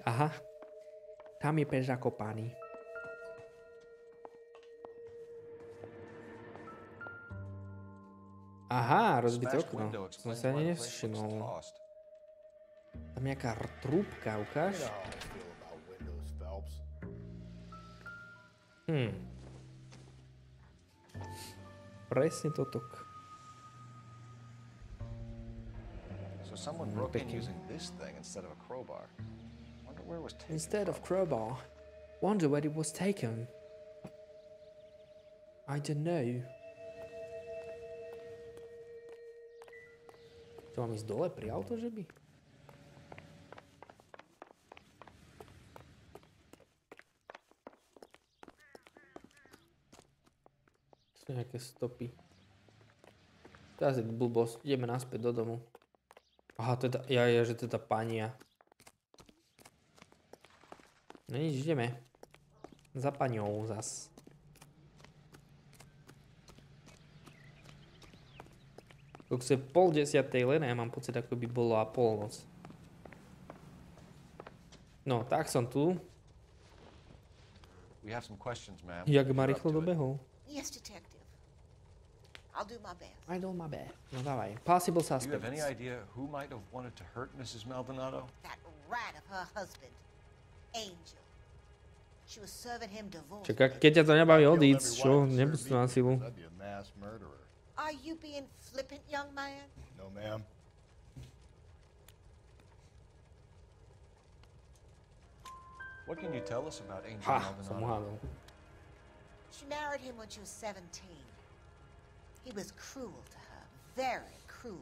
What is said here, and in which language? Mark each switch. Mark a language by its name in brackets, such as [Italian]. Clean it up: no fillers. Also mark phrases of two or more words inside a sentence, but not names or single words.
[Slovak] Aha. Tam je pes zakopaný. Aha, rozbité okno. Som sa ani nevšimol. Tam je nejaká trúbka, ukáž? Presne toto. [English] So someone broke in using this thing instead of a crowbar. Wonder where it was taken. Instead of crowbar. Wonder where it was taken. I don't know. [Slovak] To mám ísť dole pri auto, že by? Sú nejaké stopy. To je asi blbosť. Ideme naspäť do domu. Aha, to je tá, že to je tá pania. No nič, ideme. Za paňou zas. Koľko je 9:30 len, ja mám pocit, ako by bolo a polnoc. No, tak som tu. [English] We have some questions, ma'am. [Slovak] Jak ma rýchlo dobehol. [English] Yes, detective. I'll do my best. I do my best. [Slovak] No dávaj. [English] Possible Do you have any suspects. idea who might have wanted to hurt Mrs. Maldonado? That rat of her husband, Angel. She was serving him divorce. [Slovak] Čaká, keď ťa to nebaví odísť, čo? Nebuď to na silu. [English] That'd be a mass murderer. Are you being flippant, young man? No, ma'am. What can you tell us about Angel [Slovak] Ha, Maldonado? som uhádol. [English] She married him when she was 17. He was cruel to her, very cruel.